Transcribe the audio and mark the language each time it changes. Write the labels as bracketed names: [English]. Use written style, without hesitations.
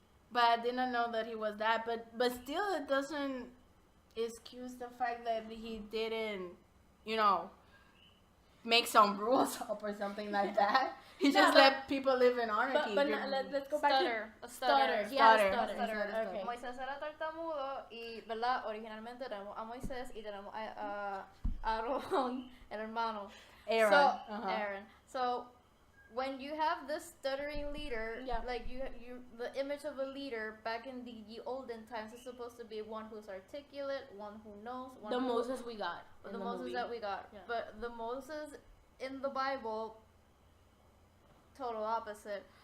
[English] But I didn't know that he was that. But still, it doesn't excuse the fact that he didn't make some rules up or something like that. He just let people live in anarchy. But let's go back to stutter. Okay. [Spanish] Moisés era tartamudo y, ¿verdad? Originalmente tenemos a Moisés y tenemos a Aarón, el hermano. [English] Aaron. So when you have this stuttering leader, like you the image of a leader back in the olden times is supposed to be one who's articulate, one who knows. Moses we got. The Moses that we got. Yeah. But the Moses in the Bible, total opposite.